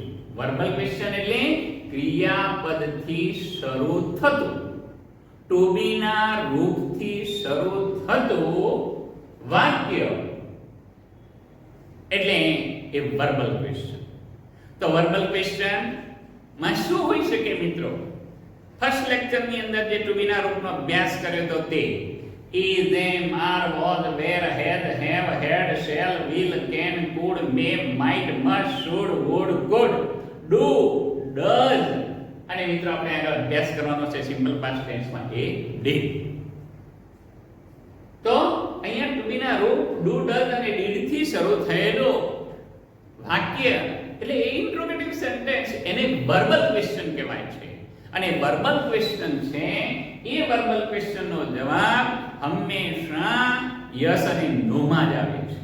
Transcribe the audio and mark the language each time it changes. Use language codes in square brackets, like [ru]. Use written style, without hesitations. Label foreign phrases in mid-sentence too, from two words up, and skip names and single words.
[en] verbal question [gu] એટલે ક્રિયાપદથી શરૂ થતું, [en] to be [gu] ના રૂપથી શરૂ થતું વાક્ય એટલે એ [en] verbal question. [gu] તો [en] verbal question [gu] માં શું હોઈ શકે મિત્રો? [en] first lecture [gu] ની અંદર જે [en] to be [gu] ના રૂપનો અભ્યાસ કર્યો તો તે [en] is am are was were had have had shall will can could may might must should would could do does [gu] અને મિત્રો આપણે આગળ અભ્યાસ કરવાનો છે [en] simple past tense [gu] માં એ did. તો અહીંયા [en] to be [gu] ના રૂપ [en] do does [gu] અને did થી શરૂ થયેલો વાક્ય એટલે એ [en] interrogative sentence [gu] એને [en] verbal question [gu] કહેવાય છે. અને [en] verbal question [gu] છે એ [en] verbal question [gu] નો જવાબ હંમેશા યસ અને નો માં જ આવે છે.